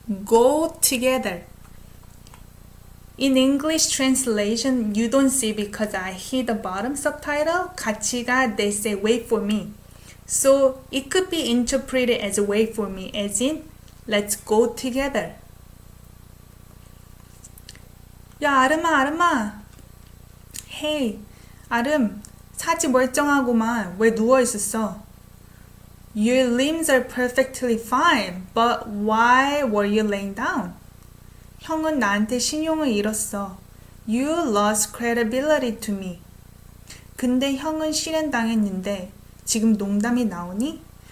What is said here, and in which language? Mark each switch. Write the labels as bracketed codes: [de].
[en] Go together. In English translation, you don't see because I hit the bottom subtitle. [ko] 같이 가, [en] they say wait for me. So it could be interpreted as wait for me, as in let's go together. [ko] 야, 아름아. Hey, 아름, 사지 멀쩡하구만. 왜 누워 있었어? [en] Your limbs are perfectly fine, but why were you laying down? [ko] 형은 나한테 신용을 잃었어. [en] You lost credibility to me. [ko] 근데 형은 실현당했는데 지금 농담이 나오니?